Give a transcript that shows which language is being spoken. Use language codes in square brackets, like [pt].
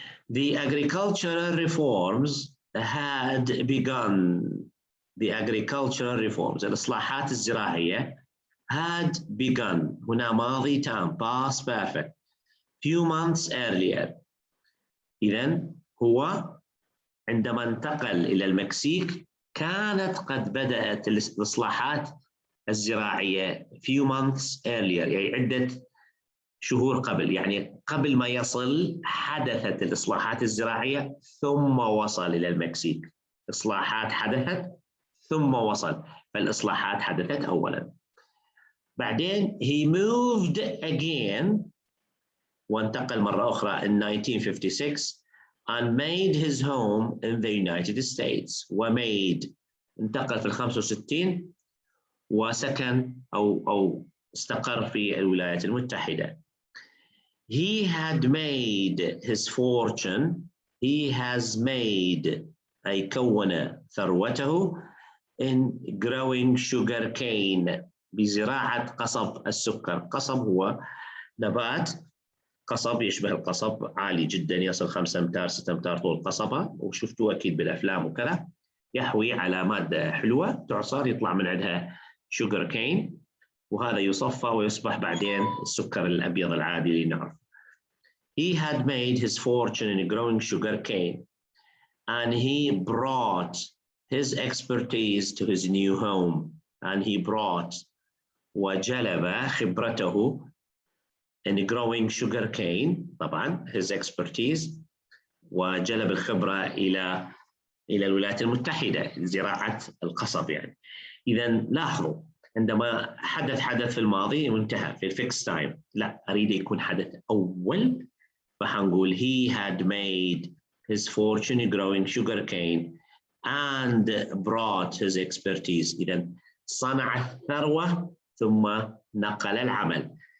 [en] The agricultural reforms had begun. The agricultural reforms [ar] الإصلاحات الزراعية [en] had begun [ar] هنا ماضي تام [en] past perfect few months earlier. [ar] إذن هو عندما انتقل إلى المكسيك كانت قد بدأت الإصلاحات الزراعية [en] few months earlier [ar] يعني عدة شهور قبل يعني قبل ما يصل حدثت الإصلاحات الزراعية ثم وصل إلى المكسيك. إصلاحات حدثت ثم وصل فالإصلاحات حدثت أولاً. بعدين [en] he moved again [ar] وانتقل مرة أخرى [en] in 1956 and made his home in the United States [ar] وmade انتقل في 65 وسكن أو استقر في الولايات المتحدة. [en] He had made his fortune. He has made [ar] أي كون ثروته [en] in growing sugar cane [ar] بزراعة قصب السكر. قصب هو نبات قصب يشبه القصب عالي جدا يصل 5 أمتار 6 أمتار طول قصبة وشفتوه أكيد بالأفلام وكذا يحوي على مادة حلوة تعصر يطلع من عندها sugar cane وهذا يصفى ويصبح بعدين السكر الأبيض العادي اللي نعرف. [en] He had made his fortune in growing sugar cane and he brought his expertise to his new home and he brought [ar] وجلب خبرته [en] in growing sugar cane طبعا his expertise [ar] وجلب الخبرة إلى الولايات المتحدة زراعة القصب يعني. إذا لاحظوا عندما حدث في الماضي وانتهى في الفيكس تايم لا أريد يكون حدث أول فحنقول [en] he had made his fortune growing sugar cane and brought his expertise. [ar] إذا صنع الثروة ثم نقل العمل.